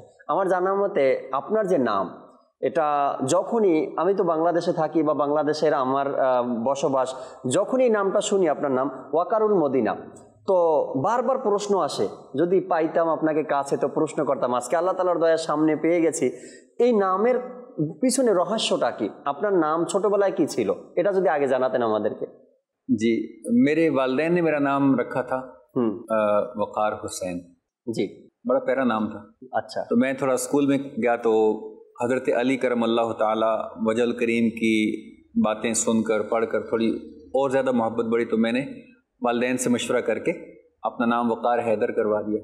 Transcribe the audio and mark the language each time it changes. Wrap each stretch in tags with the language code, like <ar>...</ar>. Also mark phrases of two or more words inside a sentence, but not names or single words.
<bn>আমার জানার মতে আপনার যে নাম, এটা যখনই আমি তো বাংলাদেশে থাকি বা বাংলাদেশের আমার বসবাস, যখনই নামটা শুনি আপনার নাম ওয়াকারুল মদিনা, তো বারবার প্রশ্ন আসে, যদি পাইতাম আপনাকে কাছে তো প্রশ্ন করতাম. আজকে আল্লাহ তাআলার দয়া সামনে পেয়ে গেছি. এই নামের পিছনে রহস্যটা কি? আপনার নাম ছোটবেলায় কি ছিল, এটা যদি আগে জানাতেন আমাদেরকে.</bn> <ur>جی میرے والدین نے میرا نام رکھا تھا وقار حسین. جی بڑا پیارا نام تھا. اچھا. تو میں تھوڑا اسکول میں گیا تو حضرت علی</ur> <ar>کرم اللہ تعالی وجہ الکریم</ar> <ur>کی باتیں سن کر پڑھ کر تھوڑی اور زیادہ محبت بڑھی تو میں نے والدین سے مشورہ کر کے اپنا نام وقار حیدر کروا دیا.</ur>